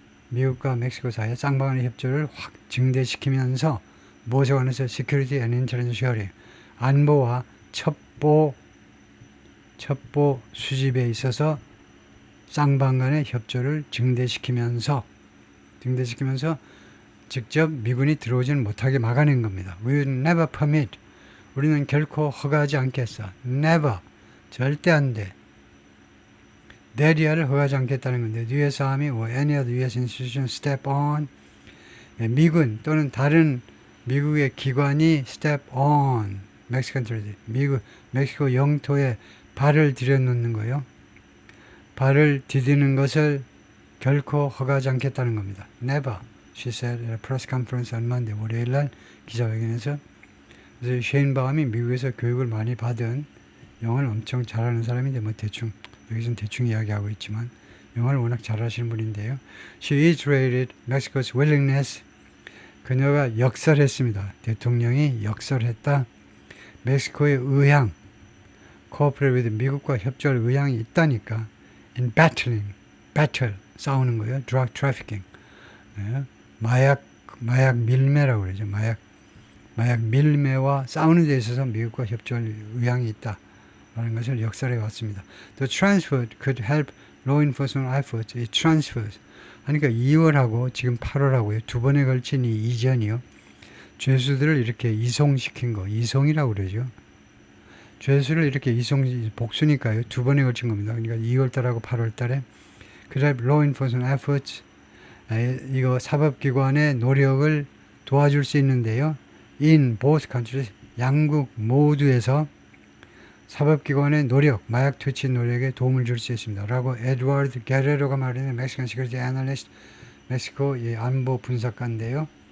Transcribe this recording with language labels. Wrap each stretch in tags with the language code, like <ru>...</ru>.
<ko>미국과 멕시코 사이의 쌍방 간의 협조를 확 증대시키면서 무엇에 관해서</ko> <en>security and intelligence sharing,</en> <ko>안보와 첩보 수집에 있어서 쌍방 간의 협조를 증대시키면서 직접 미군이 들어오지는 못하게 막아낸 겁니다.</ko> <en>We will never permit.</en> <ko>우리는 결코 허가하지 않겠어. Never. 절대 안 돼. 대리아를 허가하지 않겠다는 건데</ko> <en>US Army or any other US institution step on.</en> <ko>미군 또는 다른 미국의 기관이</ko> <en>step on. Mexican territory.</en> <ko>멕시코 영토에 발을 들여놓는 거예요. 발을 디디는 것을 결코 허가하지 않겠다는 겁니다.</ko> <en>Never, she said at a press conference on Monday.</en> <ko>월요일 날 기자회견에서. 그래서 셰인바움이 미국에서 교육을 많이 받은 영어를 엄청 잘하는 사람인데 뭐 대충 여기서는 대충 이야기하고 있지만 영어를 워낙 잘하시는 분인데요.</ko> <en>She reiterated Mexico's willingness.</en> <ko>그녀가 역설했습니다. 대통령이 역설했다. 멕시코의 의향,</ko> <en>cooperate with</en> <ko>미국과 협조할 의향이 있다니까.</ko> <en>in battling, battle,</en> <ko>싸우는 거예요.</ko> <en>drug trafficking.</en> <ko>예, 마약 밀매라고 그러죠. 마약 밀매와 싸우는 데 있어서 미국과 협조할 의향이 있다. 라는 것을 역설해 왔습니다.</ko> <en>The transfer could help law enforcement efforts.</en> <ko>이 transfers. 그러니까 2월하고 지금 8월하고요. 두 번에 걸친 이 이전이요. 죄수들을 이렇게 이송시킨 거. 이송이라고 그러죠. 죄수를 이렇게 복수니까요. 두 번에 걸친 겁니다. 그러니까 2월달하고 8월달에</ko> <en>could help law enforcement efforts.</en> <ko>이거 사법기관의 노력을 도와줄 수 있는데요.</ko> <en>In both countries.</en> <ko>양국 모두에서 사법기관의 노력, 마약 퇴치 노력에 도움을 줄 수 있습니다. 라고 에드워드 게레로가 말하는 멕시칸 시큐리티 애널리스트, 멕시코 안보 분석가인데요.</ko>